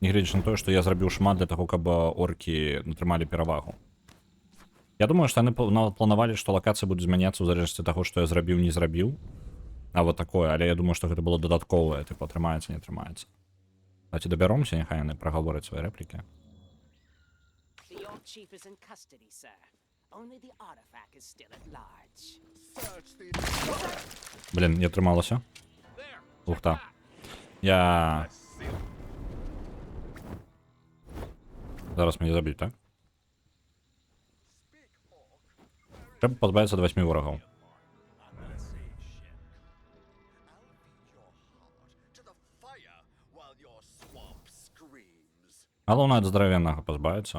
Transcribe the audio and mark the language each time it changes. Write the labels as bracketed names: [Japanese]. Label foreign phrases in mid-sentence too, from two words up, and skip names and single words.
[Belarusian] Нягледзячы на тое, што я зрабіў шмат для таго, каб оркі атрымалі перавагу. Я думаю, што яны планавалі, што лакацыі будуць змяняцца ў залежнасці ад таго, што я зрабіў, не зрабіў. А вот такое, але я думаю, што гэта было дадатковае, тыпу, атрымаецца, не атрымаецца. Давайте дабяромся, няхай яны прагавораць свае рэплікі. [English] The old chief is in custody, sir. Only the artifact is still at large. [Belarusian] Блін, не атрымалася. Ух-та. Я... Зараз мяне заб'юць, так? Трэба пазбавіцца ад 8 ворагаў. Галоўнае ад здаравеннага пазбавіцца.